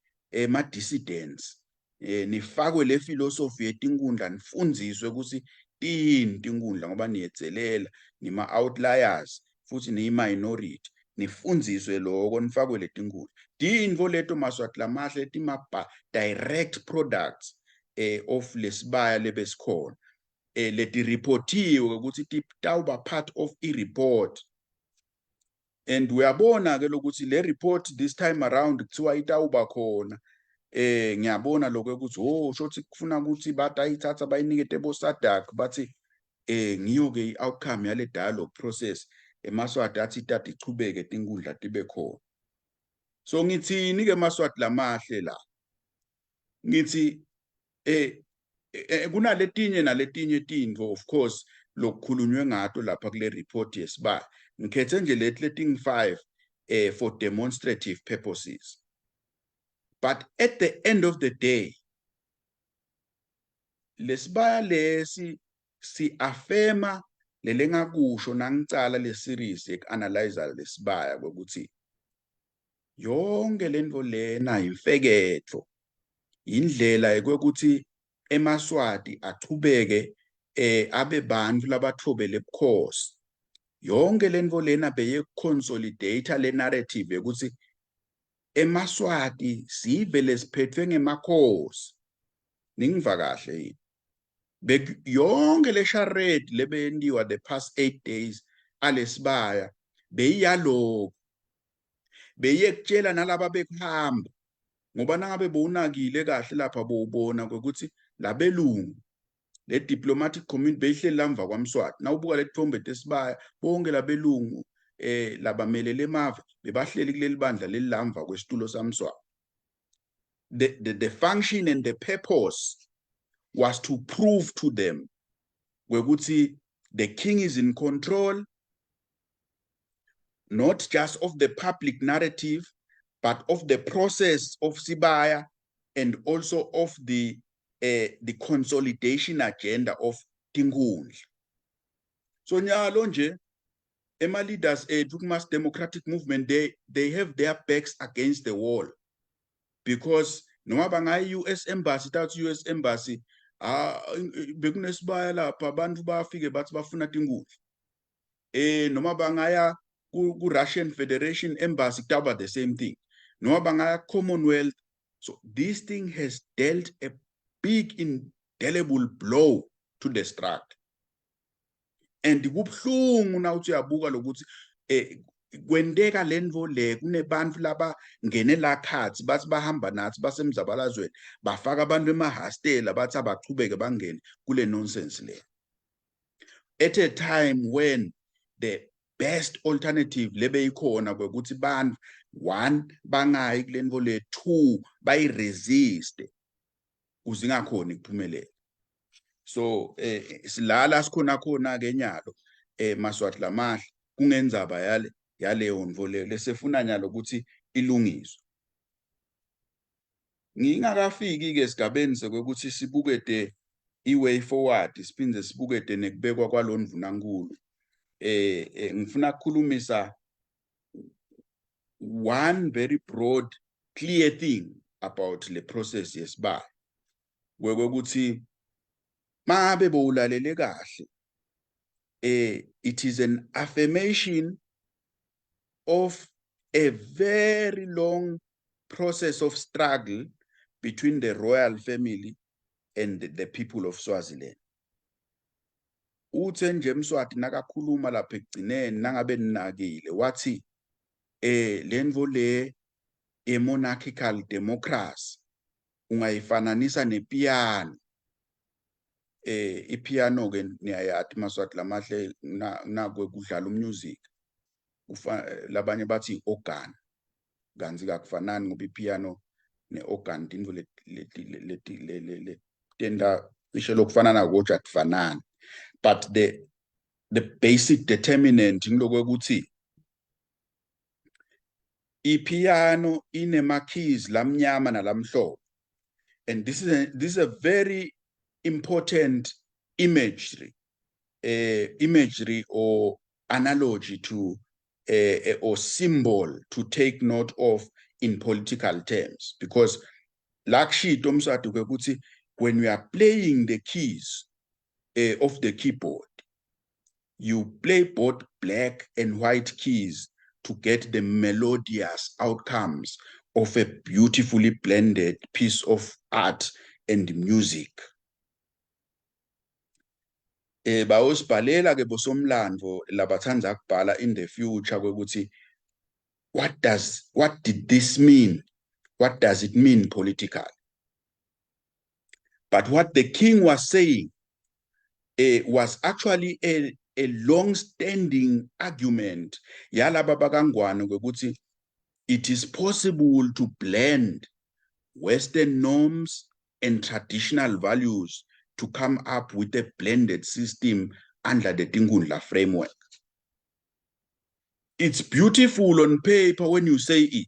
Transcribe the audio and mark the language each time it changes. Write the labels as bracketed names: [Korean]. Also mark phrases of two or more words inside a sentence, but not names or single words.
[Swati] ma dissidents nifakwe le philosophy yetinkundla nifundziswe ukuthi 15 tinkundla ngoba niyetselela nima outliers futhi niyi-minority nifundziswe loko nifakwe letinkundla tintfo leto Maswati lamahle [English] direct products of [Swati] lesibaya lebesikhona leti reportiwe ukuthi tawuba [English] part of [Swati] i-report and uyabona ke lokuthi le report [English] this time around [Swati] kuthiwa itawuba khona ngiyabona lokho ukuthi shothi kufuna ukuthi batayithatha bayinikete boSADC bathi ngiyo ke i-outcome yale [English] dialogue process [Swati] eMaswati athi tati ichubeke tinkundla tibe khona so ngithini ke Maswati lamahle la ngithi kunaletinye naletinye tintfo [English] of course [Swati] lokukhulunywe ngato lapha kule report yesibaya ngikhethe nje leting 5 [English] for demonstrative purposes. But at the end of the day, [Swati] lesibaya lesi si-affirma lelengakusho nangicala le-series ek-analyzer lesibaya kokuthi yonke lento lena imfeketho indlela ekokuthi eMaswati achubeke abe bantfu labathobele ebukhosi yonke lento lena beye consolidate le narrative ukuthi eMaswati sivele siphethwe ngemakhosi ningiva kahle yini yonke le charade lebeyentiwa the [English] past 8 days [Swati] alesibaya beyiyalo beyekutshela nalaba bekuhamba ngoba nangabe bowunakile kahle lapha bowubona ukuthi labelungu le [English] diplomatic community [Swati] beyihleli lamva kwaMswati nawubuka le thombe tesibaya bonke labelungu labamelele emava bebahleli kuleli bandla lelilamva kwesitulo saMswati. [English] The function and the purpose was to prove to them wekuthi the king is in control not just of the public narrative but of the process of Sibaya and also of the consolidation agenda of tinkundla. [Swati] So nyalo nje ema [English] leaders mass democratic movement they have their backs against the wall because [Swati] noma bangaya [English] US embassy US embassy [Swati] bekunesibaya lapha abantu bafike bathi bafuna tinkundla noma bangaya ku Russian Federation embassy kutaba [English] the same thing [Swati] noma bangaya Commonwealth. [English] So this thing has dealt a big indelible blow to the struggle. [Swati] And kubhlungu nawuthi uyabuka lokuthi kwendeka lento le kunebantu laba ngene la khathi bathi bahamba nathi basemzabalazweni bafaka abantu emahostela bathi abachubeke bangene kule nonsense le [English] at a time when the best alternative [Swati] lebeyikhona kwekuthi bantu one bangayi kulento le two bayiresist uzingakhona ikuphumelela. So silala sikhona khona ke nyalo Maswati lamahle kungenzaba yaleyo ndvo leyo lesefuna nyalo ukuthi ilungiswe. Ngingakafiki ke esigabeni sekwekuthi sibukete iway forward siphinde sibukete nekubekwa kwalondvunankulu ngifuna ukukhulumisa [English] one very broad clear thing about the process [Swati] yesibaya kwekuthi mabe bowulalele kahle [English] it is an affirmation of a very long process of struggle between the royal family and the people of Swaziland. [Swati] Uthe nje Mswati nakakhuluma lapha ekugcineni nangabe ninakile wathi lendvo le [English] monarchical democracy [Swati] ungayifananisa nepiano. Ipiano ke niyayathi Maswati lamahle nakwe kudlala umusic labanye bathi organ kanzi kakufanani ngoba ipiano ne-organ tindvo leti tenda isho lokufana nakoja kufanani [English] but the basic determinant [Swati] ngilokwethi ipiano inema keys lamnyama nalamhlophe [English] and this is a very important imagery or analogy to or symbol to take note of in political terms because like Mswati ukuthi when we are playing the keys of the keyboard. You play both black and white keys to get the melodious outcomes of a beautifully blended piece of art and music. [Swati] Bawusibhalela ke bosomlandvo labathanda kubhala [English] in the future [Swati] kwekuthi [English] what did this mean? What does it mean politically? But what the king was saying was actually a long-standing argument [Swati] yalaba bakangwane kwekuthi [English] it is possible to blend Western norms and traditional values to come up with a blended system under the Tingundla framework. It's beautiful on paper when you say it.